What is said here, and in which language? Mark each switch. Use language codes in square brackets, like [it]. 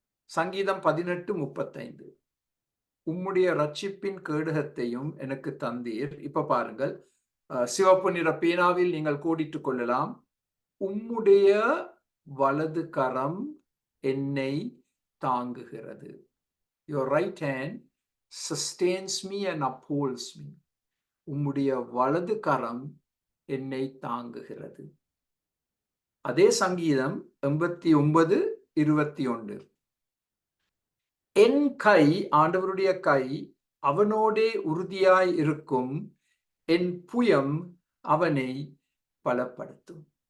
[ta] சங்கீதம் 18:35, உம்முடைய ரட்சிப்பின் கேடகத்தையும் எனக்கு தந்தீர். இப்ப பாருங்கள், சிவப்பு நிற பேனாவில் நீங்கள் கோடிட்டுக் கொள்ளலாம். உம்முடைய வலது கரம் என்னை தாங்குகிறது. [en] Your right hand sustains me and upholds me. [ta] உம்முடைய வலது கரம் என்னை தாங்குகிறது. அதே சங்கீதம் 89:21, என் கை, ஆண்டவருடைய கை அவனோடே உறுதியாய் இருக்கும், என் புயம் அவனை பலப்படுத்தும்.